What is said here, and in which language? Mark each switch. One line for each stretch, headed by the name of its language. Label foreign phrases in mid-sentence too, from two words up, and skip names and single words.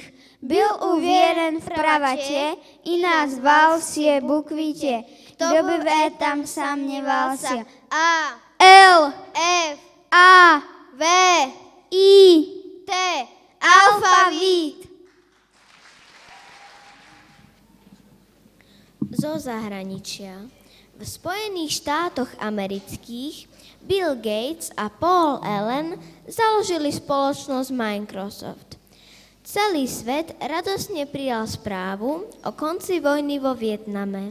Russian: Был уверен в правоте и назвал все буквы те. Кто бы в этом сомневался? А, Л, Ф, А, В, И, Т. Алфавит.
Slovak: Zo zahraničia. V Spojených štátoch amerických Bill Gates a Paul Allen založili spoločnosť Microsoft. Celý svet radosne prijal správu o konci vojny vo Vietname.